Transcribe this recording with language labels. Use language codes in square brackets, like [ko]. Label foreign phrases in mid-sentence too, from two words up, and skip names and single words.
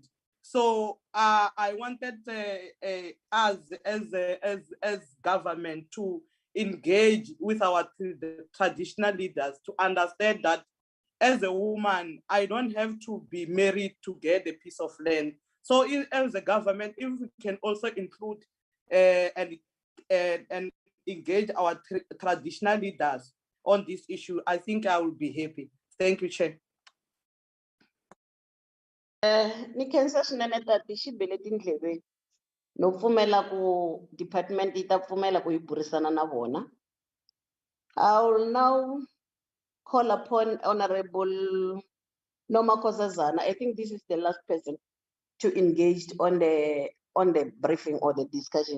[en] So I wanted us as government to engage with our traditional leaders to understand that as a woman, I don't have to be married to get a piece of land. So as a government, if we can also include and engage our traditional leaders on this issue, I think I will be happy. Thank you, Chair. [ts] Ni khensa swinene tati xibeleti ndleveni no pfumela ku department yi ta pfumela ku yi burisana na vona. [en] I will now call upon Honorable Noma Kosazana. I think this is the last person to engage on the briefing or the discussion.